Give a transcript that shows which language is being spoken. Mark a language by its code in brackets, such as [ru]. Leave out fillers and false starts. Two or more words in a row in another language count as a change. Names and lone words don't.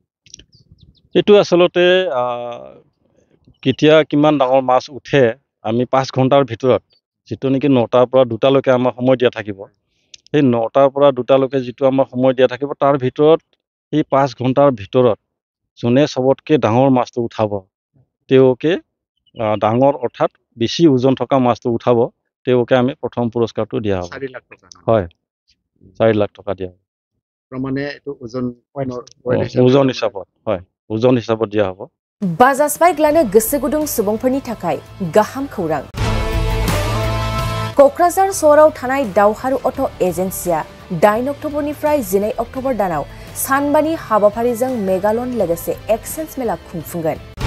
[as] এইটো আসলতে কেতিয়া কিমান ডাঙৰ মাছ উঠে আমি 5 ঘণ্টাৰ ভিতৰত যেটো নেকি 9টাৰ পৰা 2টালৈকে আমাৰ সময় দিয়া থাকিব এই 9টাৰ পৰা 2টালৈকে যেটো আমাৰ সময় দিয়া থাকিব তাৰ ভিতৰত এই 5 ঘণ্টাৰ ভিতৰত জনে সবতকে ডাঙৰ মাছটো উঠাব তেওঁকে ডাঙৰ অৰ্থাৎ বেছি ওজন থকা মাছটো উঠাব তেওঁকে আমি প্ৰথম পুৰস্কাৰটো দিয়া হ'ব 4 লাখ টকা হয় 4 লাখ টকা দিয়া প্ৰমাণে এটো ওজন হিচাপত হয় ওজন হিচাপত দিয়া হ'ব [brx] बाजाज बाइकलानो गोसो गुदुं सुबुंफोरनि थाखाय गाहाम खौरां क'क्राझार सहराव थानाय दावहारु अट' एजेन्सिया 9 अक्ट'बरनिफ्राय 12 अक्ट'बर दानाव सानबानि हाबाफारिजों मेगालन लोगोसे एक्सचेन्ज मेला खुंफुंगोन।